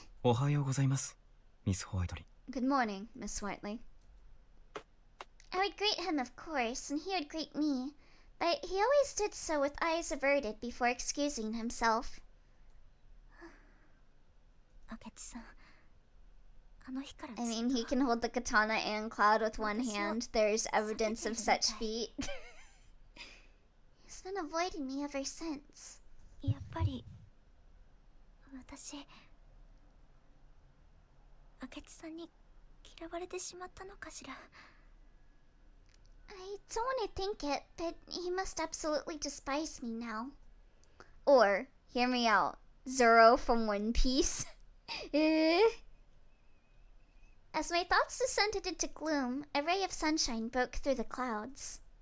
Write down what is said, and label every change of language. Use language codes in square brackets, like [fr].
[ja] おはようございます、ミス・ホワイトリー。 [en] Good morning, Miss Whiteley. I would greet him, of course, and he would greet me, but he always did so with eyes averted before excusing himself. [ja] 明智さん。あの日からず [en] I [ja] っと [en] mean, he can hold the katana and Cloud with one hand. There's evidence of such feat. He's been avoiding me ever since. [ja] やっぱり私明智さんに嫌われてしまったのかしら。 [en] I don't want to think it, but he must absolutely despise me now. Or, hear me out, Zoro from One Piece. As my thoughts descended into gloom, a ray of sunshine broke through the clouds.